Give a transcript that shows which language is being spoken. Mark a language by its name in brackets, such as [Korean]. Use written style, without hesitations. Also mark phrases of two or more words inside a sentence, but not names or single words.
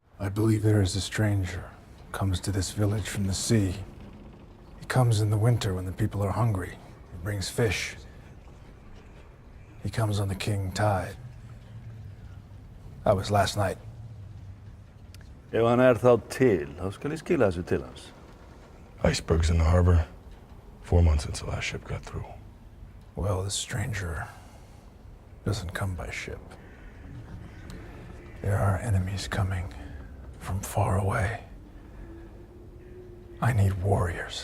[English] believe there is a stranger who comes to this village from the sea. He comes in the winter when the people are hungry. He brings fish. He comes on the king tide. That was last night. [Icelandic] Ef hann þá til, þá skal ég skila þessu til hans. [English] Icebergs in the harbor. 4 months since the last ship got through. Well, this stranger doesn't come by ship. There are enemies coming from far away. I need warriors.